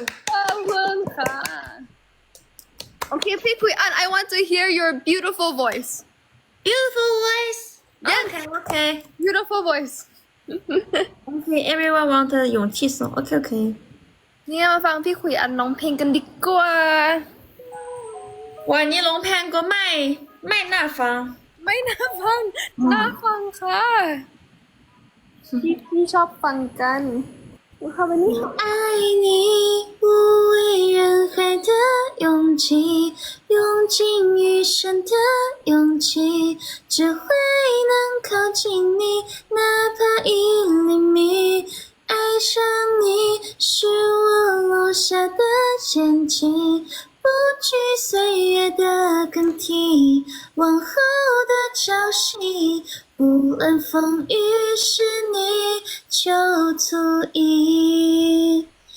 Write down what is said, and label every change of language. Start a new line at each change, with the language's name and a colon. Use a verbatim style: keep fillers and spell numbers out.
Thai: ขอบคุณค่ะ
English: Okay, Pikui, and I want to hear your beautiful voice. Beautiful voice. Yes, Okay, okay. beautiful voice. Okay, everyone want the 勇气 song. Okay, okay.
Thai: เนี่ยมาฟังพี่คุยอันร้องเพลงกันดีกว่า วันนี้ร้องเพลงก็ไม่ไม่น่าฟัง ไม่น่าฟัง อืม น่าฟังค่ะพี่-พี่ชอบฟังกันดูค่ะวันนี้
Chinese: 爱你无畏人海的勇气，用尽一生的勇气，只为能靠近你，哪怕一厘米。爱上你是我落下的陷阱，不惧岁月的更替，往后的朝夕，无论风雨，是你就足以。